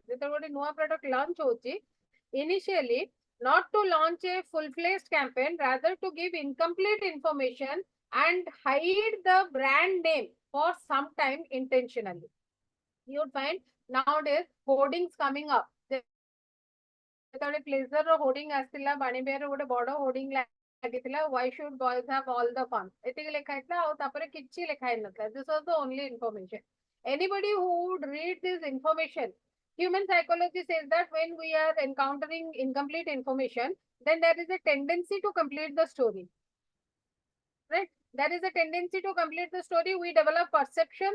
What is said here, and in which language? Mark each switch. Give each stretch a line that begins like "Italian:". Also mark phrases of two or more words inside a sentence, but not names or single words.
English: When a new product launch initially, not to launch a full-fledged campaign, rather to give incomplete information and hide the brand name for some time intentionally. You would find nowadays hoardings coming up.
Odia: Pleasure hoarding ଆସିଥିଲା ବାଣୀବିହାର ଗୋଟେ ବଡ hoarding ଲାଗିଥିଲା,
English: why should boys have all the fun,
Odia: ଏତିକି ଲେଖା ହେଇଥିଲା ଆଉ ତାପରେ କିଛି ଲେଖା ହେଇନଥିଲା.
English: This was the only information. Anybody who would read this information, human psychology says that when we are encountering incomplete information, then there is a tendency to complete the story, right? There is a tendency to complete the story. We develop perceptions.